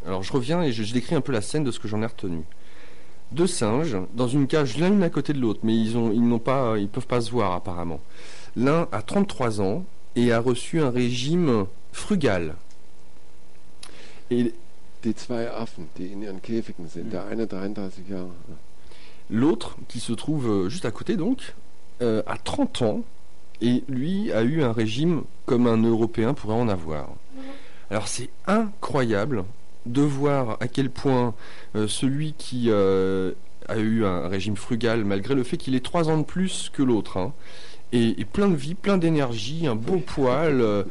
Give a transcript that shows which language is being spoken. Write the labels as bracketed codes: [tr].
[fr] Alors je reviens et je décris un peu la scène de ce que j'en ai retenu. Deux singes dans une cage l'un à côté de l'autre, mais ils peuvent pas se voir apparemment. L'un a 33 ans et a reçu un régime frugal. [de] Die zwei Affen, die in ihren Käfigen sind, der eine 33 Jahre. [fr] L'autre, qui se trouve juste à côté donc, a 30 ans et lui a eu un régime comme un Européen pourrait en avoir. Alors c'est incroyable de voir à quel point celui qui a eu un régime frugal, malgré le fait qu'il ait 3 ans de plus que l'autre, hein, et plein de vie, plein d'énergie, un beau poil.